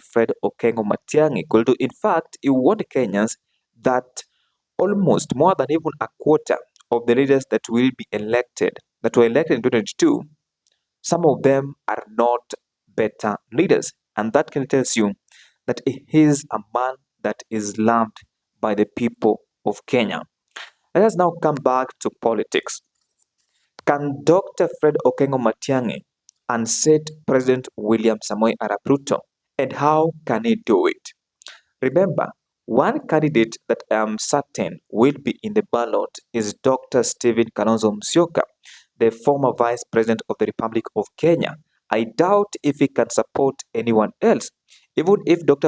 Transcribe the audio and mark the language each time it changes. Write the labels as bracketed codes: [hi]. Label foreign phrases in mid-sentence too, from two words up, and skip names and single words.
[en] Fred Okengo Matiang'i could do. In fact, he warned Kenyans that almost more than even a quarter of the leaders that will be elected, that were elected in 2022, some of them are not better leaders. And that can tell you that he is a man that is loved by the people of Kenya. Let us now come back to politics. Can Dr. Fred Okengo Matiang'i unseat President William Samoei Arap Ruto? And how can he do it? Remember, One candidate that I am certain will be in the ballot is Dr. Stephen Kalonzo Musyoka, the former Vice President of the Republic of Kenya. I doubt if he can support anyone else, even if Dr.